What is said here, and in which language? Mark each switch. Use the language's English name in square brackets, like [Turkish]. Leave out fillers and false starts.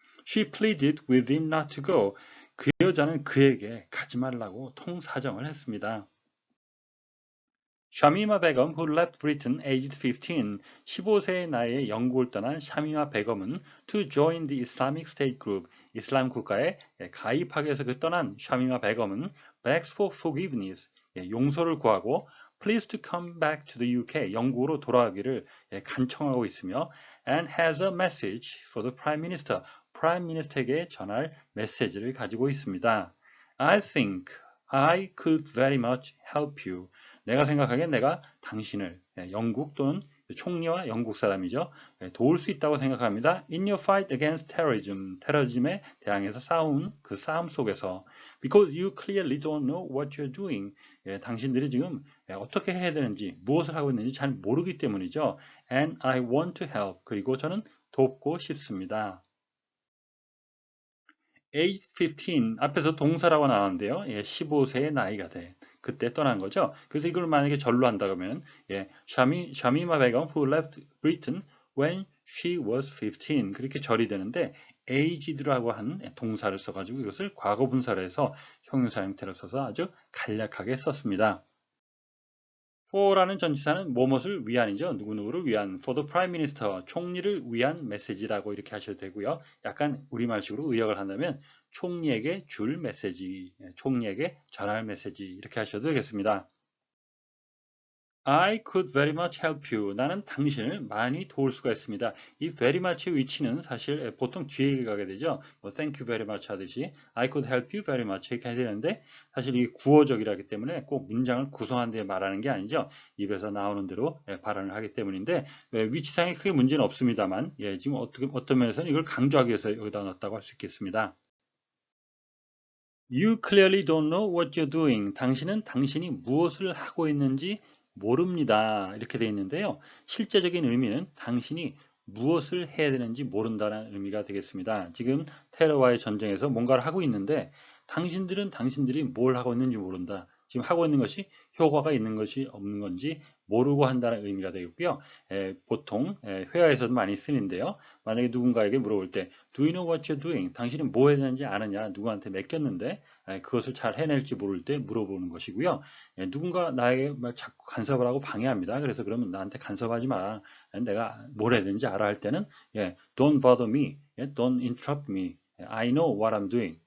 [English] She pleaded with him not to go. [Korean] 그 여자는 그에게 가지 말라고 통사정을 했습니다. [English] 샤미마 베검 who left Britain aged 15, [Korean] 15세의 나이에 영국을 떠난 샤미마 베검은 [English] to join the Islamic State Group, [Korean] 이슬람 국가에 가입하기 위해서 그 떠난 샤미마 베검은 [English] begs for forgiveness, [Korean] 용서를 구하고 [English] please to come back to the UK, [Korean] 영국으로 돌아가기를 간청하고 있으며 [English] and has a message for the Prime Minister, [Korean] 프라임 미니스터에게 전할 메시지를 가지고 있습니다. [English] I think I could very much help you. [Korean] 내가 생각하기엔 내가 당신을 영국 또는 총리와 영국 사람이죠. 도울 수 있다고 생각합니다. [English] In your fight against terrorism, [Korean] 테러리즘에 대항해서 싸운 그 싸움 속에서 [English] because you clearly don't know what you're doing. [Korean] 당신들이 지금 어떻게 해야 되는지, 무엇을 하고 있는지 잘 모르기 때문이죠. [English] And I want to help. [Korean] 그리고 저는 돕고 싶습니다. age 15 앞에서 동사라고 나왔는데요. 15세의 나이가 돼. 그때 떠난 거죠. 그래서 이걸 만약에 절로 한다 그러면 샤미마 베검 [English] who left Britain when she was 15 [Korean] 그렇게 절이 되는데 aged라고 한 동사를 써가지고 이것을 과거분사로 해서 형용사 형태로 써서 아주 간략하게 썼습니다. for라는 전치사는 무엇을 위한이죠. 누구누구를 위한 [English] for the prime minister, [Korean] 총리를 위한 메시지라고 이렇게 하셔도 되고요. 약간 우리말식으로 의역을 한다면 총리에게 줄 메시지, 총리에게 전할 메시지 이렇게 하셔도 되겠습니다. [English] I could very much help you. [Korean] 나는 당신을 많이 도울 수가 있습니다. 이 very much의 위치는 사실 보통 뒤에 가게 되죠. 뭐 [English] thank you very much [Korean] 하듯이 [English] I could help you very much [Korean] 이렇게 해야 되는데 사실 이게 구어적이라기 때문에 꼭 문장을 구성한 데 말하는 게 아니죠. 입에서 나오는 대로 발언을 하기 때문인데 위치상에 크게 문제는 없습니다만 지금 어떤 면에서는 이걸 강조하기 위해서 여기다 넣었다고 할 수 있겠습니다. [English] You clearly don't know what you're doing. [Korean] 당신은 당신이 무엇을 하고 있는지 모릅니다. 이렇게 되어 있는데요. 실제적인 의미는 당신이 무엇을 해야 되는지 모른다는 의미가 되겠습니다. 지금 테러와의 전쟁에서 뭔가를 하고 있는데 당신들은 당신들이 뭘 하고 있는지 모른다. 지금 하고 있는 것이 효과가 있는 것이 없는 건지 모르고 한다는 의미가 되겠고요. 보통 회화에서도 많이 쓰는데요. 만약에 누군가에게 물어볼 때 [English] Do you know what you're doing? [Korean] 당신이 뭐 해야 되는지 아느냐? 누구한테 맡겼는데 그것을 잘 해낼지 모를 때 물어보는 것이고요. 누군가 나에게 자꾸 간섭을 하고 방해합니다. 그래서 그러면 나한테 간섭하지 마. 내가 뭘 해야 되는지 알아 할 때는 [English] Don't bother me. Don't interrupt me. I know what I'm doing.